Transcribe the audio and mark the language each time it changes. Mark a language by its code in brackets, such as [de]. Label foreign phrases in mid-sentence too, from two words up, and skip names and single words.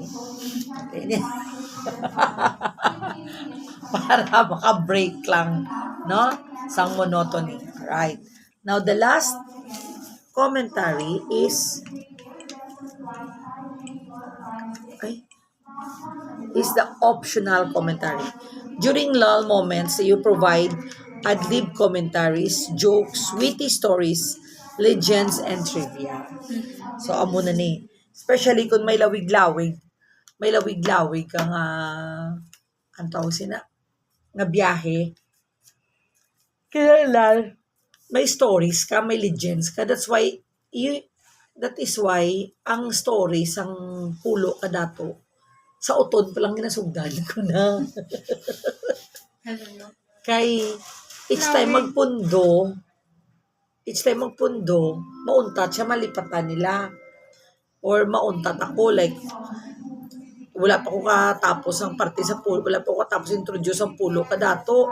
[hil] Okay. Para maka-break lang, no? Sang monotony. Alright. [en] Now, the last commentary is the optional commentary. During lull moments, you provide ad-lib commentaries, jokes, witty stories, legends, and trivia. So, [hil] amo na ni. Especially kung may lawig-lawig. May lawig-lawig ka nga, ang tawag sina, nga biyahe. Kailangan, may stories ka, may legends ka. [en] That is why, [hil] ang stories, ang pulo ka dato, sa uton pa lang ginasugdan ko na. Hello. Kay, [en] each time [hil] magpundo, mauntat siya, malipatan nila. Or mauntat ako, like, wala pa ko katapos ang parte sa pulo, wala pa ko katapos introduce ang pulo ka dato.